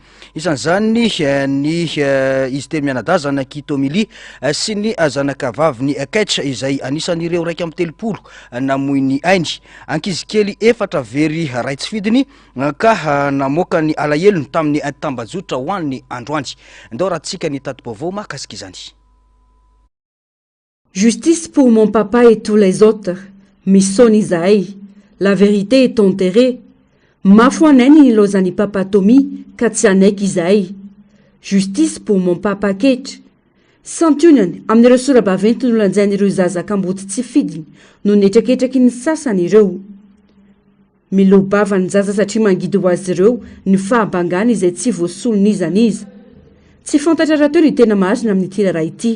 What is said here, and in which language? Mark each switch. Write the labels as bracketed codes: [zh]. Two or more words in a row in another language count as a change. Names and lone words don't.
[mg] Isan'izany ny izy teny mianadahy zanak'i Tomily sy ny zanaka vaviny Ketra izay anisan'ireo raiky amin'ny telopolo namoy ny ainy. Ankizy kely efatra very raitsy fidiny ka namoaka ny alahelo tamin'ny tambazotra ho an'ny androany. Ndao rahantsika ny tati-baovao mahakasika izany. [fr] Justice pour mon papa et tous les autres. [mg] Misson izahay. [fr] La vérité est enterrée. [mg] Mafoanany ny lozany papa Tomy ka tsy anaiky izahay. [fr] Justice pour mon papa Ketra. [mg] santionany amin'ireo sora-baventy no lanjain'ireo zaza-kamboty tsy fidiny no netraketraky ny sasany ireo. Milobava ny zaza satria mangidy ho azy ireo ny fahabangana izay tsy voasolon'izaniza. Tsy fantatra raha teo ny tena marina amin'ity raharaha ity.